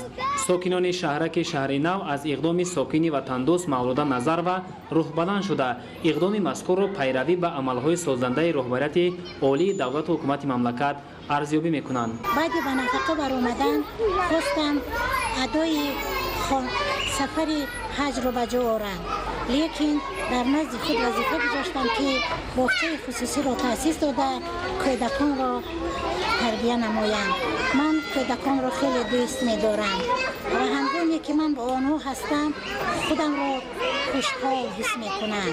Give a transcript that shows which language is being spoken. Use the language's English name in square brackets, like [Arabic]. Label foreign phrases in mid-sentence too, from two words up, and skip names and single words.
[Tajik] сокинони шаҳраки шаҳри нав аз иқдоми сокини ватандӯст Мавлуда Назарова рӯҳбаланд шуда иқдоми мазкурро пайравӣ ба амалҳои созандаи роҳбарияти олии давлату ҳукумати мамлакат арзёбӣ мекунанд. баъди ба нафақа баромадан хостам адои сафари ҳаҷро ба ҷо орам. [Persian] لیکن در نزد خود وظیفه گذاشتم که باغچه خصوصی را تأسیس داده کودکان را تربیه نمایند. من کودکان را خیلی دوست می‌دارم و هنگامی که من با آنها هستم خودم را خوشحال حس می‌کنم.